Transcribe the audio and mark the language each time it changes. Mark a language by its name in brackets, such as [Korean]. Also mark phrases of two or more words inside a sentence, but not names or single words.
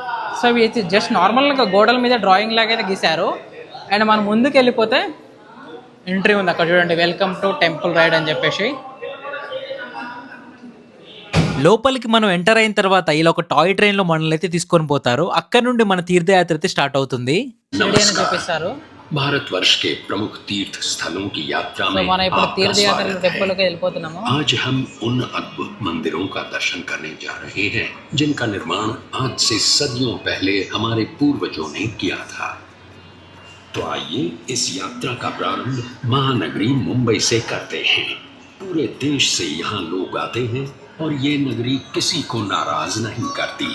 [Telugu] సో ఇవి అయితే జస్ట్ నార్మల్గా గోడల మీద డ్రాయింగ్ లాగా అయితే గీశారు. అండ్ మనం ముందుకు వెళ్ళిపోతే ఎంట్రీ ఉంది అక్కడ చూడండి, [English] welcome to temple ride [Telugu] అని చెప్పేసి. లోపలికి మనం ఎంటర్ అయిన తర్వాత ఇలా ఒక [English] toy train [Telugu] లో మనల్ని అయితే తీసుకొని పోతారు. అక్కడ నుండి మన తీర్థయాత్ర అయితే స్టార్ట్ అవుతుంది. షిరిడి అని చెప్పేశారు. [Hindi] भारतवर्ष के प्रमुख तीर्थ स्थलों की यात्रा [Telugu] సో [Hindi] में [Telugu] మనం ఇప్పుడు [Hindi] आपका తీర్థయాత్ర स्वागत है। [Telugu] టెంపుల్కి వెళ్ళిపోతున్నాము. [Hindi] आज हम उन अद्भुत मंदिरों का दर्शन करने जा रहे हैं जिनका निर्माण आज से सदियों पहले हमारे पूर्वजों ने किया था। तो आइए इस यात्रा का प्रारंभ महानगरी मुंबई से करते हैं। पूरे देश से यहाँ लोग आते हैं और ये नगरी किसी को नाराज नहीं करती।